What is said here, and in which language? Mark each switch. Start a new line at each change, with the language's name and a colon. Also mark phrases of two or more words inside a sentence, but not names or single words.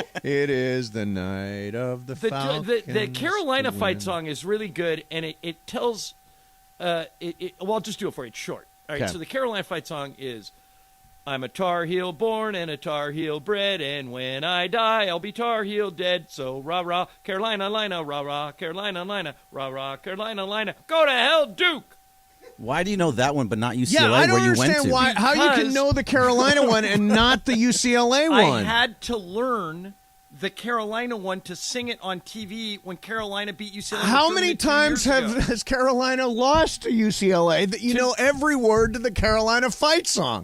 English: it is the night of the Falcons. The Carolina fight song is really good, and it tells. Well, I'll just do it for you. It's short. All right. Okay. So the Carolina fight song is, I'm a Tar Heel born and a Tar Heel bred, and when I die, I'll be Tar Heel dead. So rah rah Carolina Lina, rah rah Carolina Lina, rah rah Carolina Lina. Go to hell, Duke. Why do you know that one but not UCLA Yeah, I don't where you went understand to? how you can know the Carolina one and not the UCLA one. I had to learn the Carolina one to sing it on TV when Carolina beat UCLA. How many times has Carolina lost to UCLA that you know every word to the Carolina fight song?